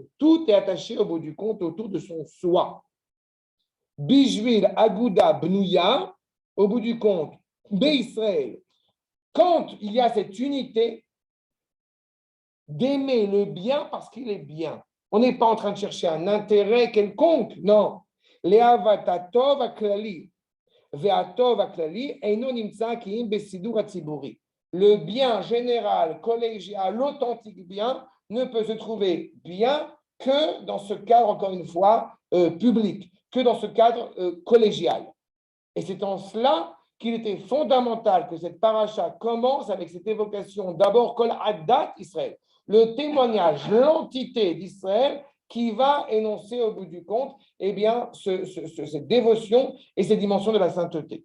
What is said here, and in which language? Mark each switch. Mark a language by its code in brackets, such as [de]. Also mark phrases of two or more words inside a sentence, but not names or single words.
[fr] Tout est attaché au bout du compte autour de son soi. [he] בשביל אגודה בנויה, [fr] au bout du compte, Israël. Quand il y a cette unité d'aimer le bien parce qu'il est bien, on n'est pas en train de chercher un intérêt quelconque, non. [he] לאהבת הטוב הכללי, והטוב הכללי, אינו נמצא כי אם בסידור הציבורי. [fr] Le bien général, collégial, l'authentique bien ne peut se trouver bien que dans ce cadre, encore une fois, public, que dans ce cadre collégial. Et c'est en cela qu'il était fondamental que cette paracha commence avec cette évocation d'abord [he] כל עדת ישראל, [fr] le témoignage, l'entité d'Israël qui va énoncer au bout du compte eh bien, cette dévotion et ces dimensions de la sainteté.